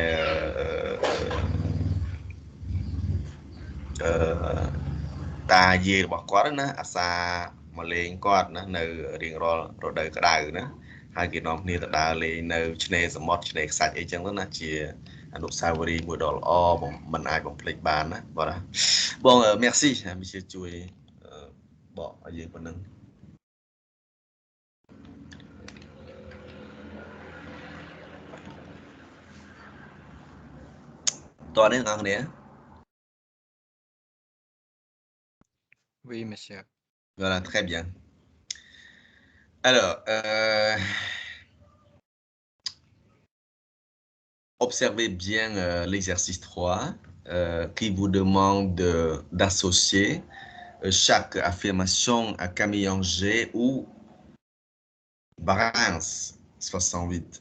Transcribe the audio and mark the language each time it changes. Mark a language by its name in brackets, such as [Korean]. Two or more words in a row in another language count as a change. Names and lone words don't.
[Khmer] តាយាយរបស់គាត់ណាអាសាមកលេងគាត់ណានៅរៀង រាល់រដូវក្តៅណាហើយគេនាំគ្នាទៅដើរលេងនៅឆ្នេរសមុទ្រឆ្នេរខ្សាច់អីចឹងទៅណាជាអនុស្សាវរីយ៍មួយដ៏ល្អមិនអាចបំភ្លេចបានណាបាទបង [French] merci monsieur [Khmer] ជួយបកឲ្យយើងប៉ុណ្ណឹងតើអ្នកនរគ្នា [French] Oui, monsieur. Voilà, très bien. Alors, observez bien l'exercice 3 qui vous demande d'associer chaque affirmation à Camille Anger ou Barens 68.